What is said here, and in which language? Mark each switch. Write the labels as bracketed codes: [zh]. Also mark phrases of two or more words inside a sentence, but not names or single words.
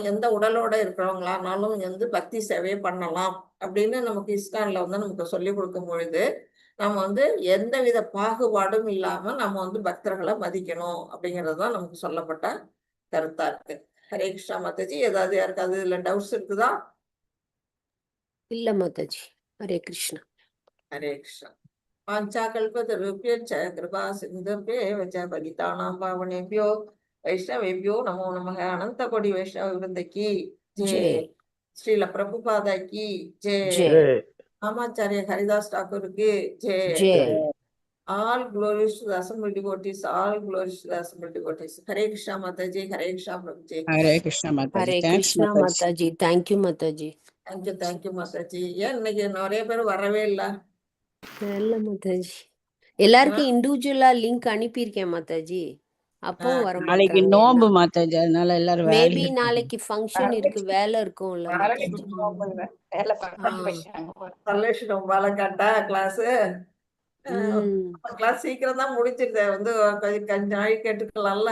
[ta] எந்த உடலோட இருக்கிறவங்களானாலும் இங்க வந்து பக்தி சேவையை பண்ணலாம் அப்படின்னு நமக்கு இஸ்கான்ல வந்து நமக்கு சொல்லிக் கொடுக்கும் பொழுது, நம்ம வந்து எந்தவித பாகுபாடும் இல்லாம நம்ம வந்து பக்தர்களை மதிக்கணும் அப்படிங்கிறது தான் நமக்கு சொல்லப்பட்ட கருத்தா இருக்கு. ஹரே கிருஷ்ணா மாதாஜி. ஏதாவது யாருக்காவது இதுல டவுட்ஸ் இருக்குதா? இல்ல மாதாஜி. ஹரே கிருஷ்ணா. [sa] ஹரே கிருஷ்ணா. வாஞ்சாகல்பதருभ्यश्च कृपा सिन्धुभ्येव च पतितानां पावनेभ्यो वैष्णवेभ्यो नमो नमः. [hi] अनंत कोटि वैष्णव वृंद की जय. जय श्रील प्रभुपादा की जय. जय रामाचार्य हरिदास ठाकुर की जय. जय. [en] All glories to the assembled devotees. All glories to the assembled devotees. Hare Krishna Mataji. Hare Krishna Prabhuji. Hare Krishna Mataji. [ta] ஹரே [en] Thanks [ta] கிருஷ்ணா [en] Mataji. [ta] மாதாஜி. தேங்க்யூ மாதாஜி. [en] Thank you Mataji. [ta] ஏன் இன்னைக்கு நிறைய பேர் வரவே இல்லை? இல்ல மாதாஜி, எல்லாருக்கும் இண்டிவிஜுவலா லிங்க் அனுப்பியிருக்கேன் மாதாஜி. அப்பவும் வர நாளைக்கு மாட்டாங்க. நோம்பு மாதாஜி, அதனால எல்லாரும் மேபி வேலையில நாளைக்கு ஃபங்க்ஷன் இருக்கு, வேலை இருக்கும்ல மாதாஜி. சல்லேஷன் பாலக்காட்டா கிளாஸ் கிளாஸ் சீக்கிரம் தான் முடிச்சிருந்த வந்து கொஞ்சம் நாள் கேட்டுக்கலாம்ல.